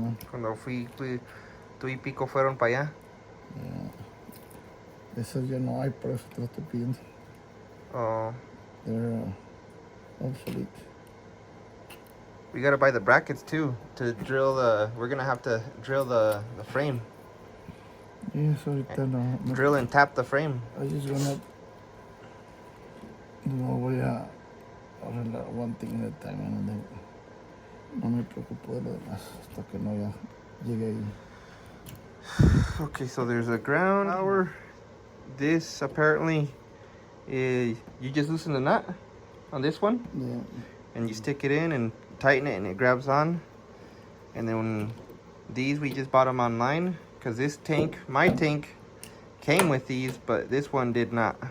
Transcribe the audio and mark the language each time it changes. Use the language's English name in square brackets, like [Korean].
[Spanish] Cuando tú y Pico fueron para allá. Esas ya no hay, por eso te lo estoy pidiendo. Oh. [English] They're obsolete. We gotta buy the brackets too to drill the. We're gonna have to drill the frame. Yes, [Spanish] ahorita no. [English] Drill and tap the frame. I just gonna. [Spanish] No voy a arreglar [English] one thing at a time, and then [Spanish] no me preocupo de lo demás hasta que no ya llegue ahí. [English] Okay, so there's a ground power. This apparently, you just loosen the nut on this one, Yeah. and you stick it in and tighten it, and it grabs on. And then these we just bought them online because this tank, my tank, came with these, but this one did not.